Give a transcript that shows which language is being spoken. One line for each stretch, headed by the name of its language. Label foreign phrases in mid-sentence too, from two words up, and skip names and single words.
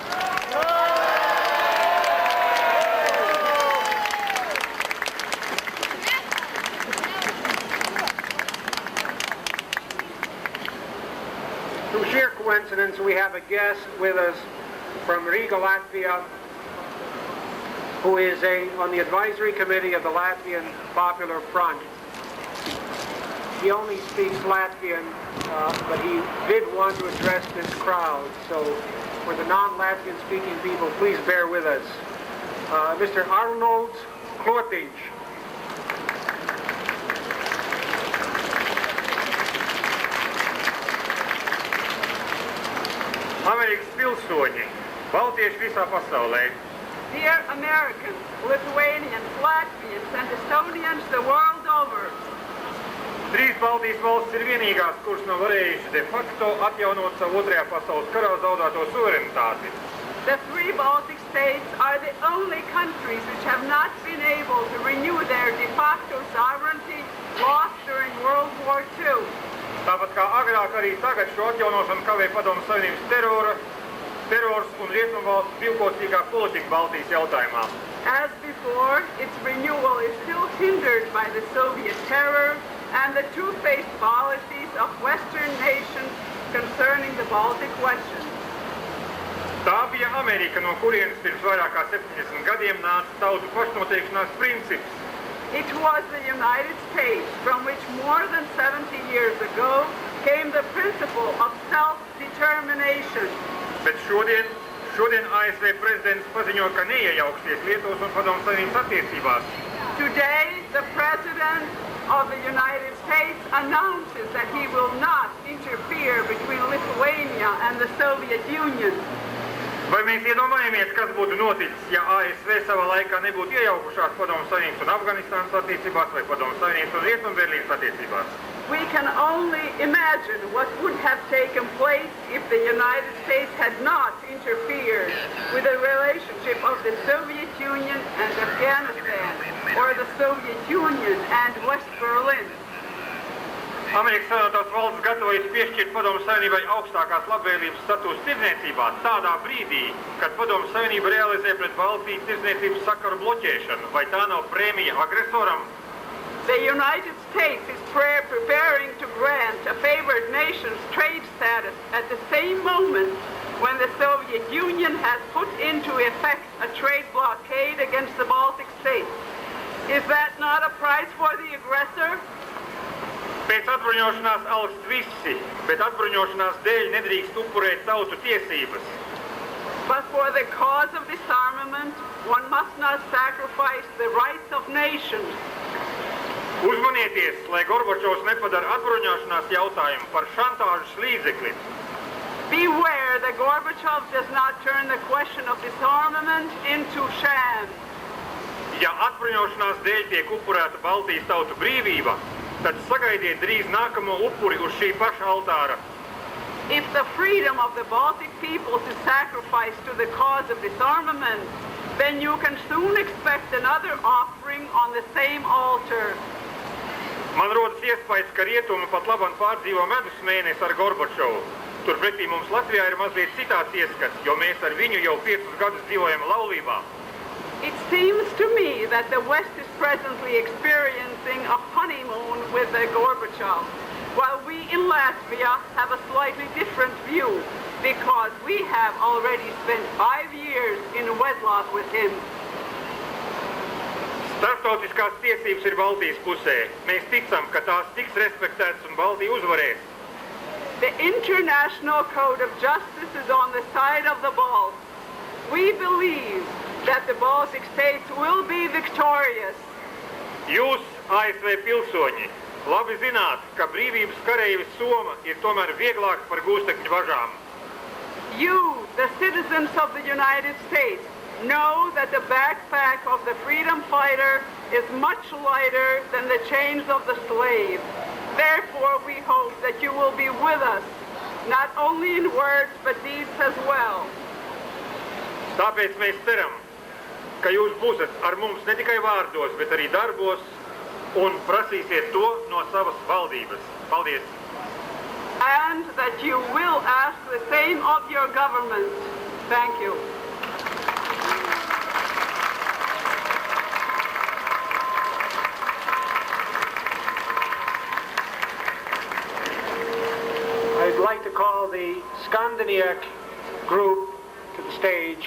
English: Through sheer coincidence, we have a guest with us from Riga, Latvia, who is on the advisory committee of the Latvian Popular Front. He only speaks Latvian, but he did want to address this crowd. So for the non-Latvian speaking people, please bear with us. Mr. Arnolds Kociņš.
Latvian: Amerikas pilsoņi, Baltieši visā pasaulē.
English: Dear Americans, Lithuanians, Latvians, and Estonians the world over.
Latvian: Trīs Baltijas valstis ir vienīgās, kuras nav varējušas de facto atjaunot savu otrajā pasaules karā zaudēto suverenitāti.
English: The three Baltic states are the only countries which have not been able to renew their de facto sovereignty lost during World War II.
Latvian: Tāpat kā agrāk, arī tagad šo atjaunošanu kavē Padomju Savienības terors un Rietumvalstu divkosīgā politika Baltijas jautājumā.
English: As before, its renewal is still hindered by the Soviet terror and the two-faced policies of Western nations concerning the Baltic question.
Latvian: Tā bija Amerika, no kurienes pirms vairāk kā 70 gadiem nāca tautu pašnoteikšanās princips.
English: It was the United States from which more than 70 years ago came the principle of self-determination.
Latvian: Bet šodien ASV prezidents paziņo, ka neiejauksies Lietuvas un Padomju Savienības attiecībās.
English: Today, the President of the United States announces that he will not interfere between Lithuania and the Soviet Union.
Latvian: Vai mēs iedomājamies, kas būtu noticis, ja ASV savā laikā nebūtu iejaukušās Padomju Savienības un Afganistānas attiecībās vai Padomju Savienības un Rietumberlīnas attiecībās?
English: We can only imagine what would have taken place if the United States had not interfered with the relationship of the Soviet Union and Afghanistan, or the Soviet Union and West Berlin.
Latvian: Amerikas Savienotās valstis gatavojas piešķirt Padomju Savienībai augstākās labvēlības status tirdzniecībā tādā brīdī, kad Padomju Savienība realizē pret Baltijas tirdzniecības sakaru bloķēšanu, vai tā nav prēmija agresoram?
English: The United States is preparing to grant a favored nation's trade status at the same moment when the Soviet Union has put into effect a trade blockade against the Baltic states. Is that not a prize for the aggressor?
Latvian: Pēc atbruņošanās alkst visi, bet atbruņošanās dēļ nedrīkst upurēt tautu tiesības.
English: But for the cause of disarmament, one must not sacrifice the rights of nations.
Latvian: Uzmanieties, lai Gorbačovs nepadara atbruņošanās jautājumu par šantāžas līdzekli.
English: Beware that Gorbachev does not turn the question of disarmament into sham.
Latvian: Ja atbruņošanās dēļ tiek upurēta Baltijas tautu brīvība, tad sagaidiet drīz nākamo upuri uz šī paša altāra.
English: If the freedom of the Baltic peoples is sacrificed to the cause of disarmament, then you can soon expect another offering on the same altar.
Latvian: Man rodas iespējas, ka rietumi pat labam pārdzīvo medus mēnesi ar Gorbačovu. Turpretī mums Latvijā ir mazliet citāds ieskats, jo mēs ar viņu jau 5 gadus dzīvojam laulībā.
English: It seems to me that the West is presently experiencing a honeymoon with the Gorbachev, while we in Latvia have a slightly different view, because we have already spent 5 years in wedlock with him.
Latvian: Starptautiskās tiesības ir Baltijas pusē. Mēs ticam, ka tās tiks respektētas un Baltija uzvarēs.
English: The international code of justice is on the side of the Balts. We believe that the Baltic states will be victorious.
Latvian: Jūs, ASV pilsoņi, labi zināt, ka brīvības kareivis Soma ir tomēr vieglāks par gūstekņu važām.
English: You, the citizens of the United States, know that the backpack of the freedom fighter is much lighter than the chains of the slave. Therefore, we hope that you will be with us, not only in words, but deeds as well.
Latvian: Tāpēc mēs ceram, ka jūs būsiet ar mums ne tikai vārdos, bet arī darbos un prasīsiet to no savas valdības. Paldies!
English: And that you will ask the same of your government. Thank you. I'd like to call the Skandinieki group to the stage.